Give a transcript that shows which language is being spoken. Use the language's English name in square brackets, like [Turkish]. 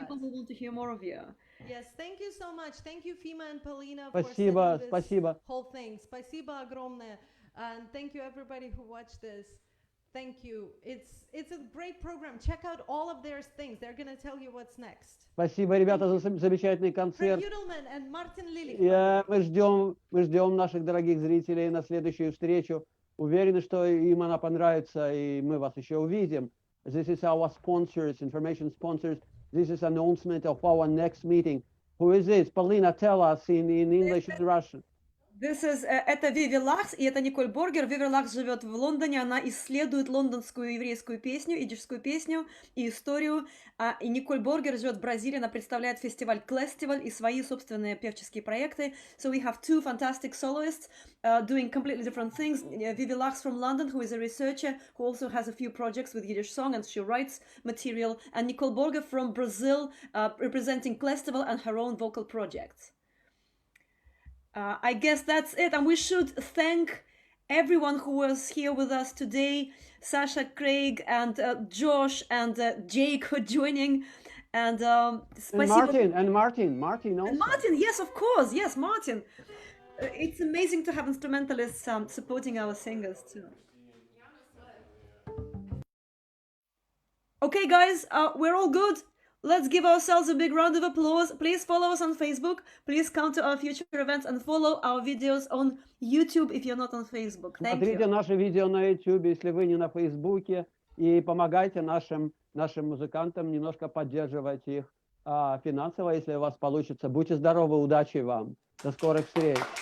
[English] People who want to hear more of you. Yes, thank you so much. Thank you, Fima and Polina, for [Russian] Спасибо, [English] setting this [Russian] спасибо. [English] whole thing. [Russian] Спасибо огромное. [English] And thank you, everybody who watched this. Thank you. It's a great program. Check out all of their things. They're going to tell you what's next. [Russian] Спасибо, ребята, за замечательный [English] Craig [Russian] концерт. [English] Judelman and Martin Lilich. [Russian] Мы ждем наших дорогих зрителей на следующую встречу. Уверены, что им она понравится, и мы вас еще увидим. [English] This is our sponsors, information sponsors. This is announcement of our next meeting. Who is this? Polina, tell us in English and Russian. This is, [Russian] это Виви Лакс, и это Николь Боргер. Виви Лакс живет в Лондоне, она исследует лондонскую еврейскую песню, идишскую песню и историю. И Николь Боргер живет в Бразилии, она представляет фестиваль Клестиваль и свои собственные певческие проекты. [English] So we have two fantastic soloists doing completely different things. Vivi Lachs from London, who is a researcher, who also has a few projects with Yiddish Song, and she writes material. And Nicole Borger from Brazil, representing Klestival and her own vocal projects. I guess that's it, and we should thank everyone who was here with us today, Sasha, Craig, and Josh, and Jake for joining, and Martin also. And Martin, yes, of course, yes, Martin. It's amazing to have instrumentalists supporting our singers too. Okay, guys, we're all good. Let's give ourselves a big round of applause. Please follow us on Facebook. Please come to our future events and follow our videos on YouTube if you're not on Facebook. Thank [Russian] Смотрите [English] you. [Russian] наши видео на YouTube, если вы не на Фейсбуке, и помогайте нашим музыкантам, немножко поддерживать их финансово, если у вас получится. Будьте здоровы, удачи вам. До скорых встреч.